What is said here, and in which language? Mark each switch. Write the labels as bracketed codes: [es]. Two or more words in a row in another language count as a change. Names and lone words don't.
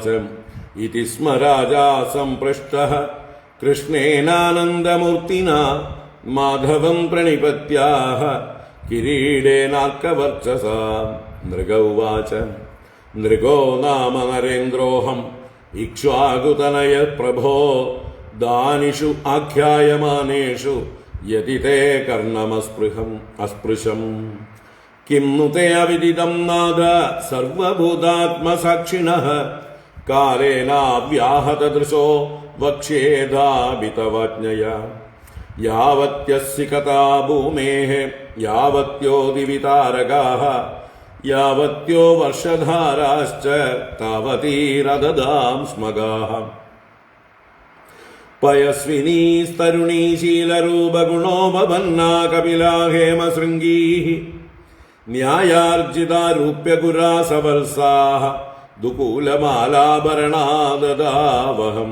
[sa] ഇതി സ്മ രാജാ സംപൃഷ്ടഃ കൃഷ്ണേനാനന്ദമൂർത്തിനാ മാധവം പ്രണിപത്യാഃ കിരീടേനാർക്കവർച്ചസാ. നൃഗ ഉവാച. നൃഗോ നാമ നരേന്ദ്രോഹം ഇക്ഷ്വാകുതനയ പ്രഭോ ദാനിഷു ആഖ്യായമാനേഷു യതി തേ കർണമസ്പൃശം. കിം नु ते अविदितं नाद सर्वभूतात्मसाक्षिणः कालेनाव्याहतदृशो वक्ष्येधाभितवाज्ञया. यावत्यस्य कथा भूमेः यावत्यो दिवि तारकाः യാവത്യോ വർഷധാരാശ്ച താവതീരദദാം സ്മഗാഃ. പയസ്വിനീസ്തരുണീ ശീലരൂപഗുണോപപന്നാ കപിലാ ഹേമശൃംഗീഃ. ന്യായാർജിതാരൂപ്യഗുരാസവത്സാഃ ദുകൂലമാലാഭരണാദദാവഹം.